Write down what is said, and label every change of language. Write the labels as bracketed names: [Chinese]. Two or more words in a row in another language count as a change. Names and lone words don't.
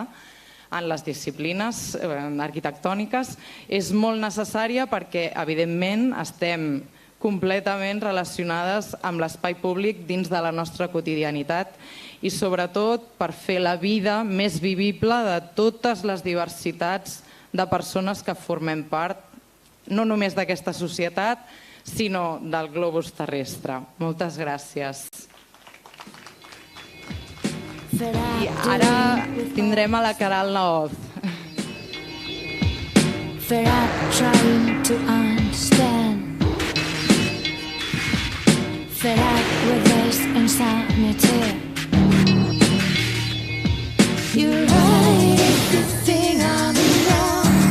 [Catalan] en les disciplines arquitectòniques és molt necessària perquè, evidentment, estem completament relacionades amb l'espai públic dins de la nostra quotidianitat i, sobretot, per fer la vida més vivible de totes les diversitats de persones que formem part no només d'aquesta societat, sinó del globus terrestre. Moltes gràcies. I ara tindrem a la Caral Naoz. [English] Fed up trying to understand. Fed up with this insanity. You're right if you think I'm wrong.